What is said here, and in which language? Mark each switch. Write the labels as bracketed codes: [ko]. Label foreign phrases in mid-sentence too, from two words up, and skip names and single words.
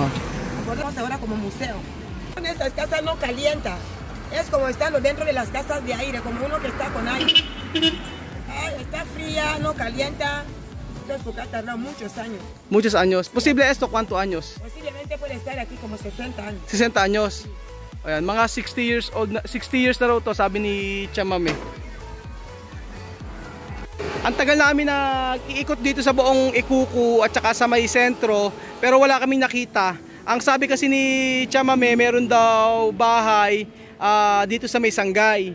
[es] Acordamos ahora como museo. En estas casas no calienta. Es como estando dentro de las casas de aire, como uno que está con aire. Ay, está fría, no calienta. Entonces, porque ha tardado muchos años. Muchos años. Posible esto, ¿cuántos años? Posiblemente puede estar aquí como 60 años. 60 anyos. [tl] Ayan, mga [en] 60 years old, [tl] 60 years na raw to, sabi ni Chamame. Ang tagal namin na iikot dito sa buong Ikuku at saka sa may sentro, pero wala kaming nakita. Ang sabi kasi ni Chamame, meron daw bahay dito sa may Sangay.